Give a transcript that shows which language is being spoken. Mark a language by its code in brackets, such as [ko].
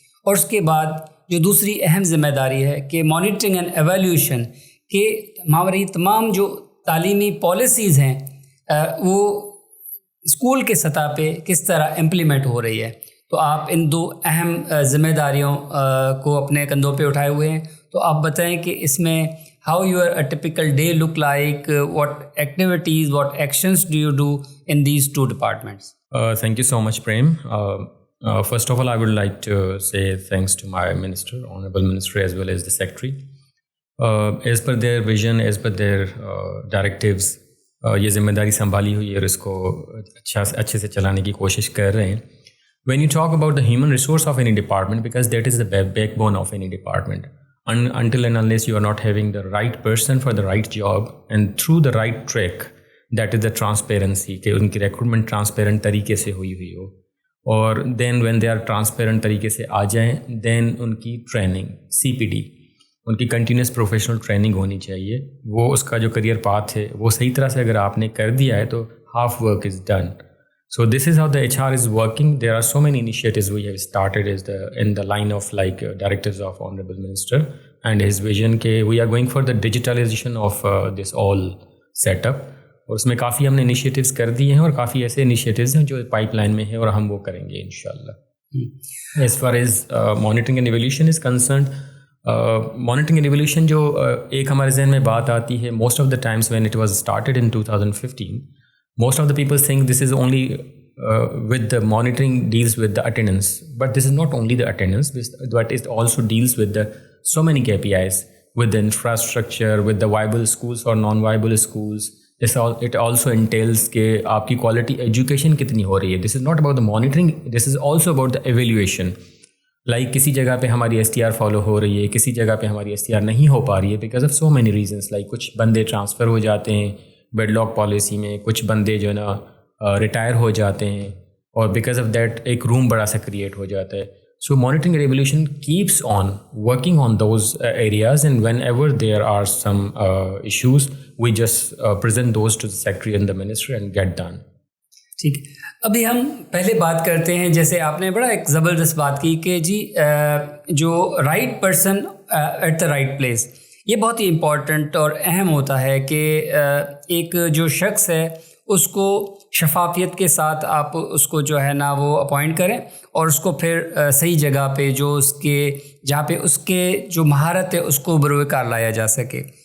[ur] اور اس کے بعد جو دوسری اہم ذمہ داری ہے کہ مانیٹرنگ اینڈ ایویلیوشن کہ ہماری تمام جو تعلیمی پالیسیز ہیں وہ اسکول کے سطح پہ کس طرح امپلیمنٹ ہو رہی ہے. تو آپ ان دو اہم ذمہ داریوں کو اپنے کندھوں پہ اٹھائے ہوئے ہیں. تو آپ بتائیں کہ اس میں [en] How your a typical day look like, what activities, what actions do you do in these two departments. Thank you so much, Prem. First of all, I would like to say thanks to my minister, Honorable Minister, as well as the Secretary. As per their vision, as per their directives, [ur] یہ ذمہ داری سنبھالی ہوئی ہے اور اس کو اچھے سے چلانے کی کوشش کر رہے ہیں. [en] When you talk about the human resource of any department, because that is the backbone of any department, until and unless you are not having the right person for the right job and through the right track, that is the transparency [ur] کہ ان کی recruitment transparent طریقے سے ہوئی ہو. اور [en] then when they are [ur] transparent طریقے سے آ جائیں، دین ان کی ٹریننگ CPD، ان کی کنٹینیوس پروفیشنل ٹریننگ ہونی چاہیے. وہ اس کا جو کریئر پاتھ ہے وہ صحیح طرح سے اگر آپ نے کر دیا ہے تو [en] Half work is done. So this is how the HR is working. There are so many initiatives we have started in the line of like directors of honourable minister and his vision کہ we are going for the digitalisation of this all set up. [ur] اور اس میں کافی ہم نے initiatives کر دیے ہیں اور کافی ایسے انیشیٹیوز ہیں جو پائپ لائن میں ہیں اور ہم وہ کریں گے انشاءاللہ. [en] as far as monitoring and evaluation is concerned, monitoring and evaluation [ur] جو ایک ہمارے ذہن میں بات آتی ہے [en] Most of the times when it was started in 2015، most of the people think this is only with the monitoring deals with the attendance, but this is not only the attendance, but it also deals with the so many KPIs, with the infrastructure, with the viable schools or non-viable schools. It also entails [ur] کہ آپ کی quality education کتنی ہو رہی ہے. [en] This is not about the monitoring, this is also about the evaluation. [ur] Like کسی جگہ پہ ہماری STR فالو ہو رہی ہے، کسی جگہ پہ ہماری STR نہیں ہو پا رہی ہے [en] Because of so many reasons. [ur] Like کچھ بندے ٹرانسفر ہو جاتے ہیں بیڈ لاک پالیسی میں، کچھ بندے جو ہے نا ریٹائر ہو جاتے ہیں، اور [en] because of that [ur] ایک روم بڑا سا کریٹ ہو جاتا ہے. [en] So monitoring and evaluation keeps on working on those areas, and whenever there are some issues, we just present those to the Secretary and the Minister and get done. [ur] ٹھیک ہے. ابھی ہم پہلے بات کرتے ہیں، جیسے آپ نے بڑا ایک زبردست بات کی کہ جی جو [en] right person at the right place, [ur] یہ بہت ہی امپورٹنٹ اور اہم ہوتا ہے کہ ایک جو شخص ہے اس کو شفافیت کے ساتھ آپ اس کو جو ہے نا وہ اپوائنٹ کریں اور اس کو پھر صحیح جگہ پہ جو اس کے جہاں پہ اس کے جو مہارت ہے اس کو بروئے کار لایا جا سکے.